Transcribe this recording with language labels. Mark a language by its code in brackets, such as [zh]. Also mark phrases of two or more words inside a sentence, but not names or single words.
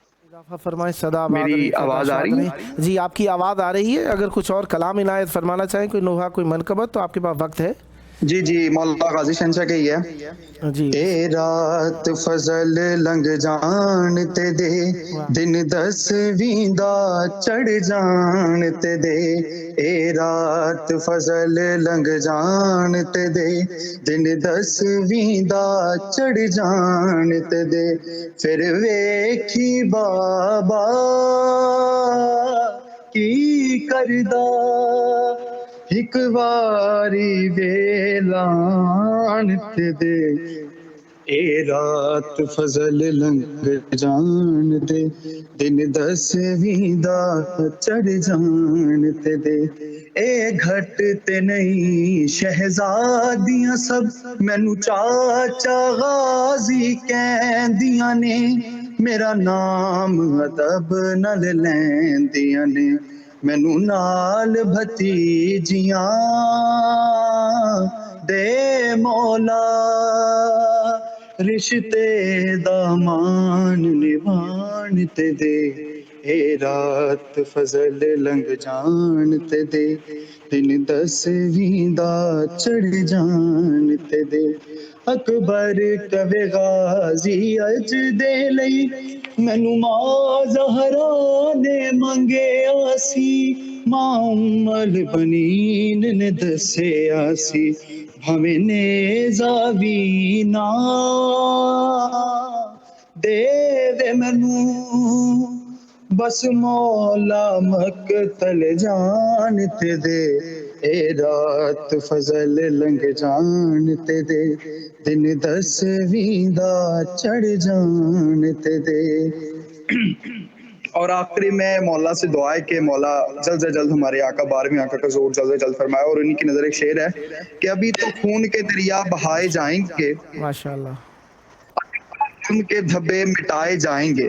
[ur] اضافہ فرمائیں، صدا آباد میری رہے، صدا آواز آ شاد رہی ہے؟ رہیں۔ جی آپ کی آواز آ رہی ہے، اگر کچھ اور کلام عنایت فرمانا چاہیں، کوئی نوحہ کوئی منقبت، تو آپ کے پاس وقت ہے۔ جی جی، مولا غازی شہنشاہ کا ہی ہے۔ جی [pa] اے رات فضل لنگ جان تے دے، دن 10ویں دا چڑھ جان تے دے۔ اے رات فضل لنگ جان تے دے، دن 10ویں دا چڑھ جان تے دے۔ پھر ویکھی بابا کی کردا، ایک واری ویلان تے دے۔ اے رات فضل لنگ جان دے، دن 10ویں دا چڑھ جان تے دے۔ اے گھٹ تے نہیں شہزادیاں سب، مینوں چاچا غازی کہندیاں نے، میرا نام ادب نال لیندیاں نے، مینوں نال بھتیجیاں دے مولا، رشتے دا مان نبھان تے دے۔ اے رات فضل لنگ جان تے دے، دن 10ویں دا چڑھ جان تے دے۔ اکبر کوے غازی اج دے لئی، مینوں ماں زہرا نے منگیا سی، ماں ام البنین نے دسیا سی، بھاویں نیزا وی نہ دے دے مینوں، بس مولا مقتل جان تے دے۔ اے رات فضل لنگ جان تے دے، دن 10ویں دا چڑھ جان تے دے۔ [ur] اور آخری میں مولا سے دعا ہے کہ مولا جلد سے جلد ہمارے آقا 12ویں آقا کا ظہور جلد سے جلد فرمائے۔ اور انہی کی نظر ایک شعر ہے کہ ابھی تو خون کے دریا بہائے جائیں گے، ماشاءاللہ، ان کے دھبے مٹائے جائیں گے،